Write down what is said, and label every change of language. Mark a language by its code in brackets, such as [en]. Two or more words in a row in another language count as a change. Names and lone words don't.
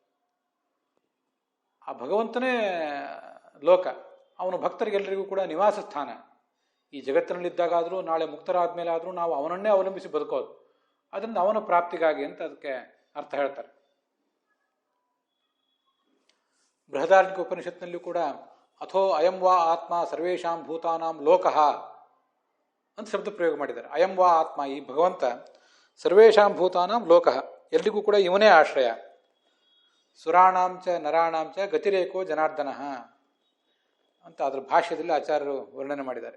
[kn] ಆ ಭಗವಂತನೇ ಲೋಕ, ಅವನು ಭಕ್ತರಿಗೆಲ್ಲರಿಗೂ ಕೂಡ ನಿವಾಸ ಸ್ಥಾನ. ಈ ಜಗತ್ತಿನಲ್ಲಿದ್ದಾಗಾದರೂ, ನಾಳೆ ಮುಕ್ತರಾದ ಮೇಲೆ ಆದರೂ ನಾವು ಅವನನ್ನೇ ಅವಲಂಬಿಸಿ ಬದುಕೋದು. ಅದರಿಂದ ಅವನ ಪ್ರಾಪ್ತಿಗಾಗಿ ಅಂತ ಅದಕ್ಕೆ ಅರ್ಥ ಹೇಳ್ತಾರೆ. ಬೃಹದಾರಣ್ಯಕ ಉಪನಿಷತ್ನಲ್ಲಿ ಕೂಡ [sa] ಅಥೋ ಅಯಂ ವಾ ಆತ್ಮ ಸರ್ವೇಷಾಂ ಭೂತಾನಾಂ ಲೋಕಃ [kn] ಅಂತ ಶಬ್ದ ಪ್ರಯೋಗ ಮಾಡಿದ್ದಾರೆ. [sa] ಅಯಂ ವಾ ಆತ್ಮ, [kn] ಈ ಭಗವಂತ [sa] ಸರ್ವೇಷಾಂ ಭೂತಾನಾಂ ಲೋಕಃ, [kn] ಎಲ್ರಿಗೂ ಕೂಡ ಇವನೇ ಆಶ್ರಯ. [sa] ಸುರಾಣಾಂಚ ನರಾಣಾಂಚ ಗತಿರೇಕೋ ಜನಾರ್ದನಃ [kn] ಅಂತ ಅದರ ಭಾಷ್ಯದಲ್ಲಿ ಆಚಾರ್ಯರು ವರ್ಣನೆ ಮಾಡಿದ್ದಾರೆ.